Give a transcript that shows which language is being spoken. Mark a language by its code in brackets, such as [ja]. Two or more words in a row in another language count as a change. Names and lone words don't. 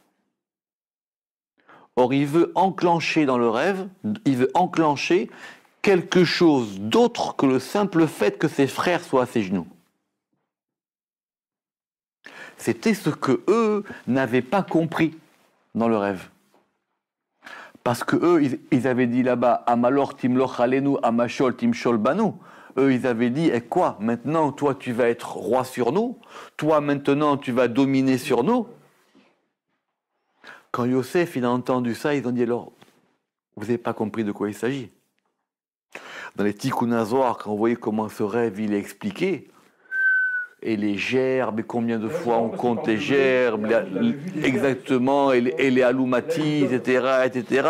[fr] Or, il veut enclencher dans le rêve, il veut enclencher quelque chose d'autre que le simple fait que ses frères soient à ses genoux. C'était ce que eux n'avaient pas compris dans le rêve. Parce que eux, ils avaient dit là-bas, [he] המלך תמלך עלינו, אם משל תמשל בנו. [fr] Eux, ils avaient dit, quoi, maintenant, toi, tu vas être roi sur nous? Toi, maintenant, tu vas dominer sur nous? Quand Yosef, il a entendu ça, ils ont dit, alors, vous n'avez pas compris de quoi il s'agit. Dans les Tikkun Zohar, quand vous voyez comment ce rêve, il est expliqué, et les gerbes, et combien de fois on compte les gerbes, exactement, et les alumati, etc.